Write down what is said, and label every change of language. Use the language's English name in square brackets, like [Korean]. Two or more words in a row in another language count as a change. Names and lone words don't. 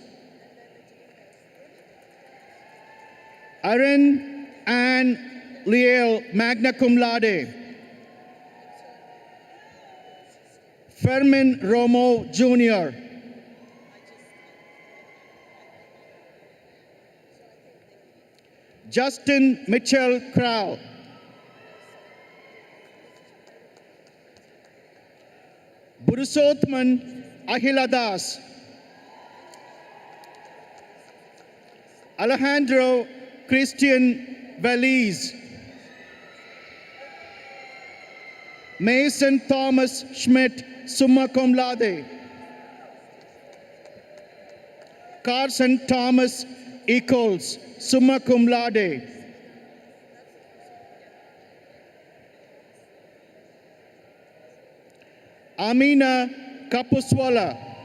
[English] Aaron Ann Liel, [Latin] magna cum laude, [English] Fermin Romo Jr., Justin Mitchell Crow, Burusotman Ahiladas, Alejandro Christian Valiz, Mason Thomas Schmidt, [Latin] summa cum laude, [English] Carson Thomas Eccles, [Latin] summa cum laude, [English] Amina Kapuswala,